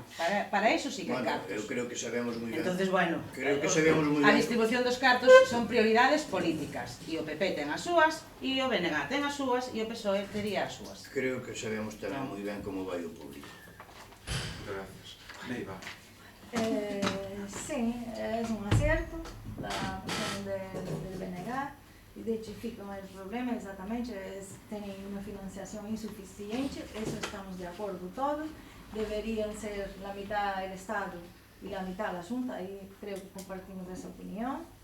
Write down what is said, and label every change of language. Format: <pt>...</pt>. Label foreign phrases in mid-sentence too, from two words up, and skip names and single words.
<gl>Para eso sí que hai cartos. Eu creo que sabemos moi ben. Entonces, bueno, a distribución dos cartos son prioridades políticas, e o PP ten as súas, e o BNG ten as súas, e o PSOE tería as súas. Creo que sabemos tamén moi ben como vai o público. Gracias. Neiva.</gl> <es>Sí, es un acierto la cuestión del BNG. Identificam el problema exatamente, tienen una financiación insuficiente, eso estamos de acuerdo todos. Deberían ser la mitad el Estado y la mitad la Junta, y creo que compartimos esa opinión.</es>